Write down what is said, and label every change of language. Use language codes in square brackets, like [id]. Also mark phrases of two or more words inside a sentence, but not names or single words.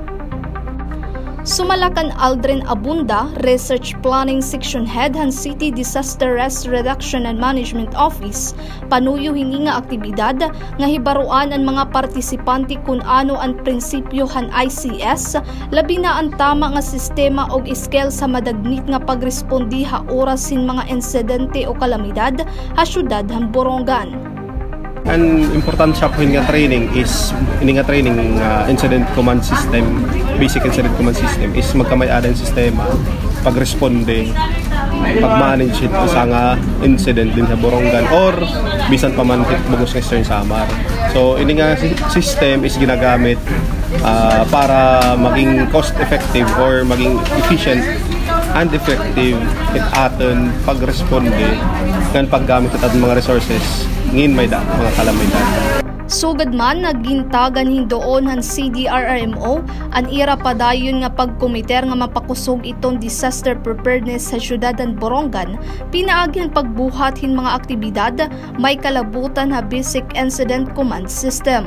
[war] Sumalakan Aldrin Abunda, Research Planning Section Head han City Disaster Risk Reduction and Management Office, panuyo hini nga aktibidad nga hibaruan ang mga partisipante kung ano ang prinsipyo han ICS, labi na ang tama nga sistema og scale sa madagnit nga pagrespondi ha oras sin mga insidente o kalamidad ha syudad han Borongan. Ang importansya po nga [en] training is incident command system, basic incident command system is [war] magkamay-adan sistema pagresponde, pag-manage ito sa nga incident din sa Borongan or bisan pa man bugos ng Eastern Samar. So ini nga system is ginagamit para maging [en] cost effective [war] or maging [en] efficient and effective [war] in aton pagresponde kan paggamit at mga resources ngin may mga kalamidad. Sugad man naggintagan hindoon han CDRRMO an ira padayon nga pagkomiter nga mapakusog itong [en] disaster preparedness [war] sa syudad han Borongan, pinaagyan pagbuhat hin mga aktibidad may kalabutan ha Basic Incident Command System.